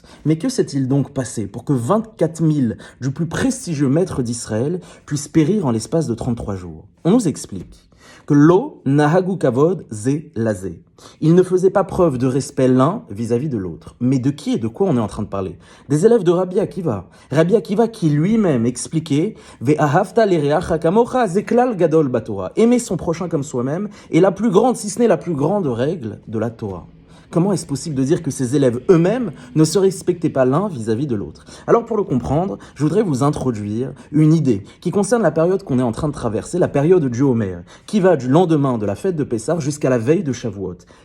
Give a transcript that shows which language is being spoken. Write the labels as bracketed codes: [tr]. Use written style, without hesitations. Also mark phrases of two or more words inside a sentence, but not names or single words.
[fr] Mais que s'est-il donc passé pour que 24 000 du plus prestigieux maître d'Israël puissent périr en l'espace de 33 jours? On nous explique que [he] לא נהגו כבוד זה לזה. [fr] Ils ne faisaient pas preuve de respect l'un vis-à-vis de l'autre. Mais de qui et de quoi on est en train de parler? Des élèves de Rabbi Akiva. Rabbi Akiva qui lui-même expliquait [he] ואהבת לרעך כמוך זה כלל גדול בתורה. [fr] Aimer son prochain comme soi-même est la plus grande, si ce n'est la plus grande règle de la Torah. Comment est-ce possible de dire que ces élèves eux-mêmes ne se respectaient pas l'un vis-à-vis de l'autre? Alors pour le comprendre, je voudrais vous introduire une idée qui concerne la période qu'on est en train de traverser, la période du Homer, qui va du lendemain de la fête de Pessah jusqu'à la veille de Shavuot.